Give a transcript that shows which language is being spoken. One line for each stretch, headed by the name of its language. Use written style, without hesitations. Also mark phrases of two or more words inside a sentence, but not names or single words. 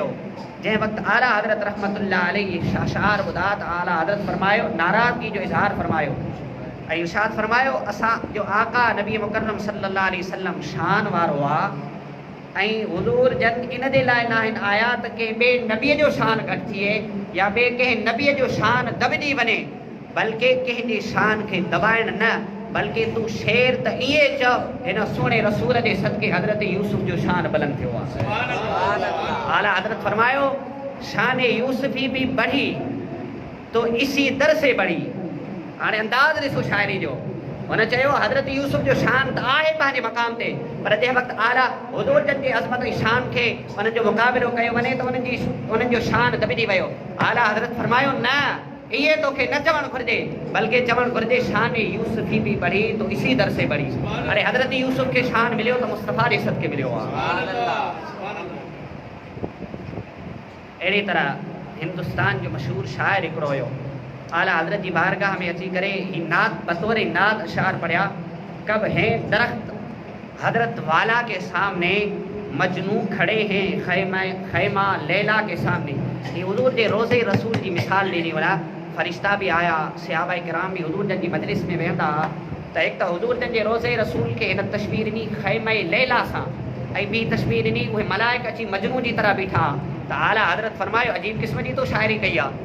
Sindhi: जंहिं वक़्तु आला हज़रत
Arabic: رحمة الله عليه
Sindhi: अशआर ॿुधा त आला हज़रत फरमायो, नाराज़गी जो इज़हार फरमायो ऐं इरशाद फरमायो, असां जो आका नबी मुकर्रम
Arabic: صلى الله عليه وسلم
Sindhi: शान वारो आहे, ऐं हुज़ूर जन इन जे लाइ न आहिनि आया त कंहिं ॿिए नबीअ जो शान घटि थिए या ॿिए कंहिं नबीअ जो शान दबिजी वञे, बल्कि कंहिंजी शान खे दबाइण न, बल्कि तूं शेर त ईअं चओ, हिन सुहिणे रसूल जे सदके हज़रत यूसुफ जो शान बुलंद थियो आहे। आला हज़रत फरमायो,
Urdu: شان یوسفی بھی بڑھی تو اسی در سے بڑھی.
Sindhi: हाणे अंदाज़ ॾिसो शाइरी जो, हुन चयो हज़रत यूसुफ जो शान त आहे पंहिंजे मक़ाम ते, पर जंहिं वक़्तु आला हुज़ूर जन जी अज़मत ऐं शान खे उन्हनि जो मुक़ाबिलो कयो वञे त उन्हनि जो शान दबिजी वियो। आला हज़रत फरमायो, न इहे तोखे न चवणु घुरिजे, बल्कि चवणु घुरिजे
Urdu: شان یوسفی بھی بڑھی تو اسی در سے بڑھی.
Sindhi: हाणे हज़रत यूसुफ खे शान मिलियो त मुस्तफ़ा जे सदके मिलियो आहे। अहिड़ी तरह हिंदुस्तान जो मशहूर शाइर हिकिड़ो हुयो, आला हज़रत जी बारगाह में अची करे ही नात बतौर नात अशार पढ़िया,
Urdu: کب ہیں درخت حضرت والا کے سامنے، مجنوں کھڑے ہیں خیمہ لیلیٰ کے سامنے.
Sindhi: ये हुज़ूर जे रोज़े रसूल जी मिसाल ॾिनी वञा, फ़रिश्ता बि आया, सहाबा किराम बि हुज़ूर जन जी मजलिस में वेहंदा, त एक त हुजूर जन जे रोज़े रसूल के इन तस्वीर नी खैमे लैला सां ऐं ॿी तस्वीर नी उहे मलाइक अची मजनू जी तरह बीठा त आला हज़रत फरमायो अजीब क़िस्म जी तो शाइरी कई आहे।